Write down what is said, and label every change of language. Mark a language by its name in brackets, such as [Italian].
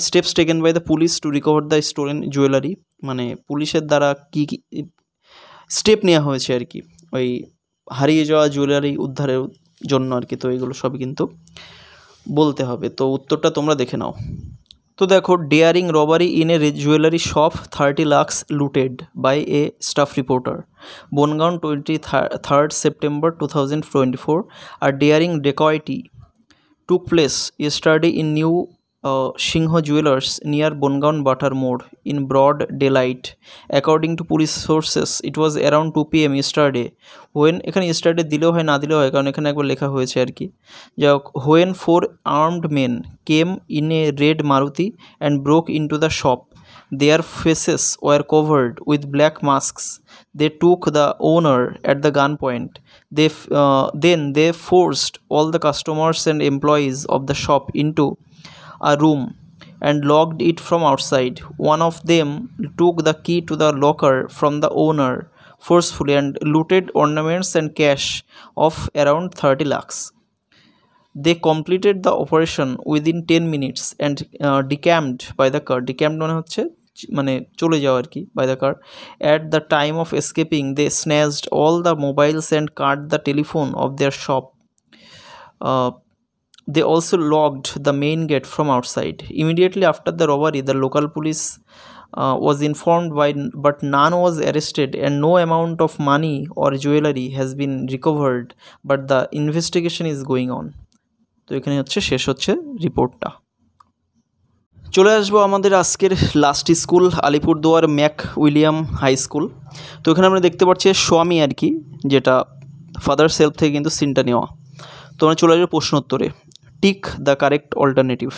[English] steps taken by the police to recover the stolen jewellery, [Bangla] মানে পুলিশের দ্বারা কী কী step নেওয়া হয়েছে আর কি ওই হারিয়ে যাওয়া জুয়েলারি উদ্ধারের জন্য আর কি। তো এগুলো সবই কিন্তু বলতে হবে। তো উত্তরটা তোমরা দেখে নাও। তো দেখো, [English] Daring robbery in a jewellery shop, 30 lakhs looted by a staff reporter, Bongaon 23rd September 2024। [Bangla] আর [English] Daring dacoity took place yesterday in New Singho Jewelers near Bongaon Butter Mode in broad daylight. According to police sources, it was around 2 PM yesterday when, [Bangla] এখানে yesterday দিলেও হয় না দিলেও হয়, কারণ এখানে একবার লেখা হয়েছে আর কি। যাই হোক, [English] when 4 armed men came in a red Maruti and broke into the shop. Their faces were covered with black masks. They took the owner at the gunpoint. Then they forced all the customers and employees of the shop into a room and locked it from outside. One of them took the key to the locker from the owner forcefully and looted ornaments and cash of around 30 lakhs. They completed the operation within 10 minutes and decamped by the car. Decamped [Bangla] মানে হচ্ছে মানে চলে যাওয়া আর কি, [English] by the car. At the time of escaping, they snatched all the mobiles and cut the telephone of their shop. They also locked the main gate from outside. Immediately after the robbery, the local police was informed but none was arrested and no amount of money or jewelry has been recovered, but the investigation is going on. [Bangla] তো এখানে হচ্ছে শেষ হচ্ছে রিপোর্টটা। চলে আসবো আমাদের আজকের last school, Alipurduar Mac William high school. তো এখানে আমরা দেখতে পাচ্ছি স্বামী আর কি, যেটা ফাদার সেলফ থেকে কিন্তু সিনটা নেওয়া। তো আমরা চলে আসবো প্রশ্ন উত্তরে। [English] Tick the correct alternative.